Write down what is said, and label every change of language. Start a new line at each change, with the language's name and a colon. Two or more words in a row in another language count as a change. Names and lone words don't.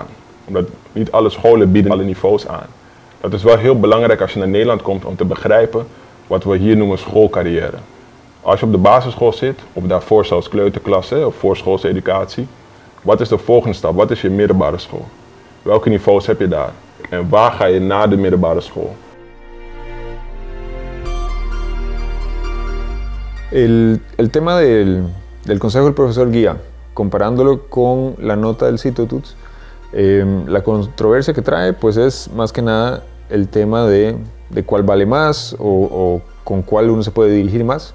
Dutch: Omdat niet alle scholen bieden alle niveaus aan. Dat is wel heel belangrijk als je naar Nederland komt om te begrijpen wat we hier noemen schoolcarrière. Als je op de basisschool zit, of daarvoor zelfs kleuterklasse of voorschoolse educatie, wat is de volgende stap? Wat is je middelbare school? Welke niveaus heb je daar? En waar ga je na de middelbare school?
Spanish: El tema del consejo del profesor Guía, comparándolo con la nota del CITOTUTS, la controversia que trae pues es más que nada el tema de cuál vale más o con cuál uno se puede dirigir más.